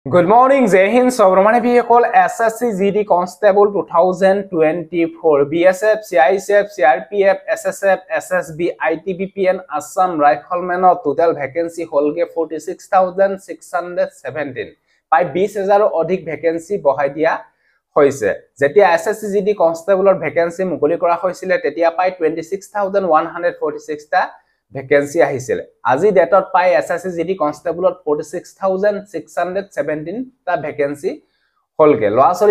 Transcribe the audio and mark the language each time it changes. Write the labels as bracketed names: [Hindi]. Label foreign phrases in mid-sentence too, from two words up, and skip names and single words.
[English] Good morning, Jai Hind. Subramani vehicle SSC GD Constable 2024 BSF CISF CRPF SSF SSB ITBPN Assam Rifleman total vacancy holge [Assamese] 46,617 by 20,000 অধিক vacancy বহাই দিয়া হৈছে যেতিয়া SSC GD Constable vacancy মুকলি কৰা হৈছিল তেতিয়া পাই 26,146 টা vacancy আহিছিল আজি ডেটত পাই SSC GD Constable 46,617 টা vacancy হলগে লৰাছলি